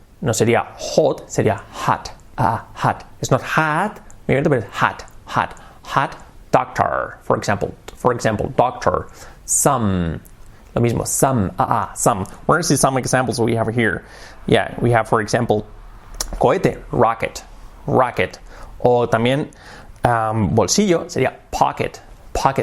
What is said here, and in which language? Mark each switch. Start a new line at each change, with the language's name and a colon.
Spanish: No sería
English: hot, sería hot, hot. It's not hot,
Spanish: muy abierto, pero es
English: hot, hot, hot. Doctor, for example, doctor. Some,
Spanish: lo mismo,
English: some, some. We're going to see some examples we have here. Yeah, we have, for example, cohete, rocket, rocket.
Spanish: O también bolsillo sería pocket, pocket.